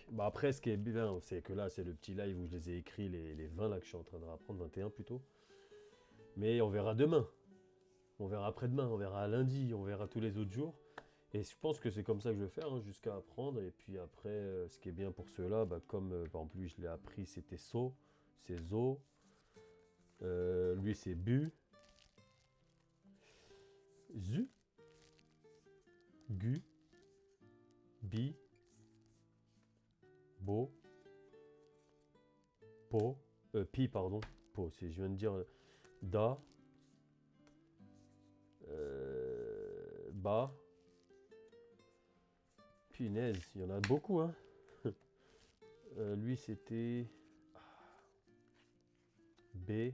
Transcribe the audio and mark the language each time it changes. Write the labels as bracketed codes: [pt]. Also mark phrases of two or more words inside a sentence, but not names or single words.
[fr] Bah après, ce qui est bien, c'est que là, c'est le petit live où je les ai écrits, les 20 là que je suis en train de rapprendre, 21 plutôt. Mais on verra demain. On verra après-demain, on verra lundi, on verra tous les autres jours. Et je pense que c'est comme ça que je vais faire, hein, jusqu'à apprendre. Et puis après, ce qui est bien pour ceux-là, bah, comme par exemple lui, je l'ai appris, c'était so, c'est zo. Lui, c'est [ja] bu, zu, gu, bi, bo, po, pi, [fr] pardon. Po, c'est, je viens de dire [ja] da, ba. [fr] Punaise, il y en a beaucoup, hein. Lui, c'était B.